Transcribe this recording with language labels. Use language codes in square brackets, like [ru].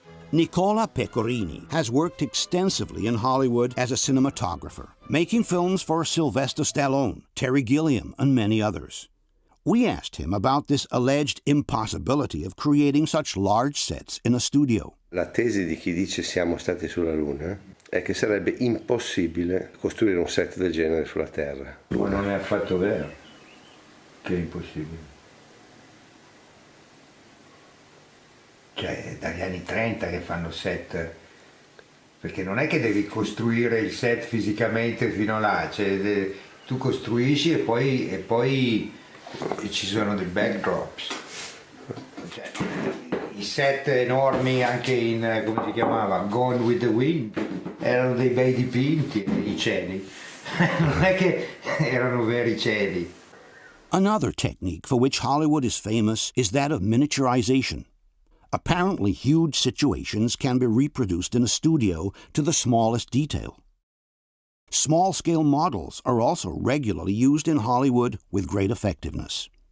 [en] Nicola Pecorini has worked extensively in Hollywood as a cinematographer, making films for Sylvester Stallone, Terry Gilliam, and many others. We asked him about this alleged impossibility of creating such large sets in a studio. [it] La tesi di chi dice siamo stati sulla Luna è che sarebbe impossibile costruire un set del genere sulla Terra. Ma non è affatto vero che è impossibile. Cioè, dagli anni 30 che fanno set, perché non è che devi costruire il set fisicamente fino là, cioè, tu costruisci e poi ci sono dei backdrops. Cioè, i set enormi anche in, come si chiamava, Gone with the Wind, erano dei bei dipinti, i cieli, non è che erano veri cieli. [en] Another technique for which Hollywood is famous is that of miniaturization. Apparently huge situations can be reproduced in a studio to the smallest detail. Small-scale models are also regularly used in Hollywood with great effectiveness.